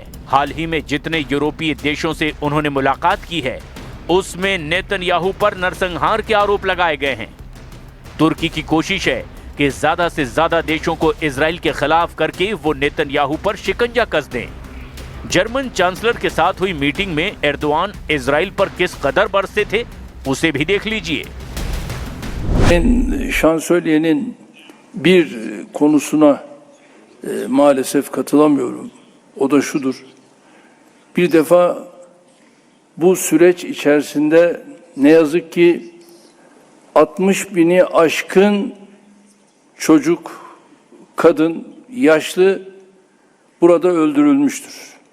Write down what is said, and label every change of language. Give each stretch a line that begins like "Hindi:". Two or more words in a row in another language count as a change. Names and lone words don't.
Hindi: हाल ही में जितने यूरोपीय देशों से उन्होंने मुलाकात की है, उसमें नेतन्याहू पर नरसंहार के आरोप लगाए गए हैं। तुर्की की कोशिश है कि ज्यादा से ज्यादा देशों को इजराइल के खिलाफ करके वो नेतन्याहू पर शिकंजा कस दें। जर्मन चांसलर के साथ हुई मीटिंग में एर्दोआन इजराइल पर किस कदर बरसे थे, उसे भी देख लीजिए।
Turkish: Ben şansölyenin bir konusuna maalesef katılamıyorum. O da şudur. Bir defa bu süreç içerisinde ne yazık ki 60 bini aşkın çocuk, kadın, yaşlı burada öldürülmüştür.